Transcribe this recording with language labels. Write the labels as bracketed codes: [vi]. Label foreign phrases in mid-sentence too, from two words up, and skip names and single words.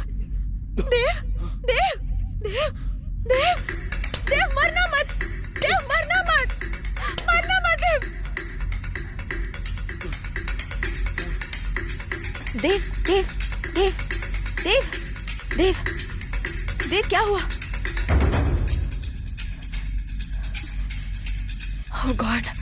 [hi] देव, देव, देव, देव, देव मरना मत, देव मरना मत, मरना मत देव, देव, देव, देव, देव, देव, देव क्या हुआ? [en] Oh God.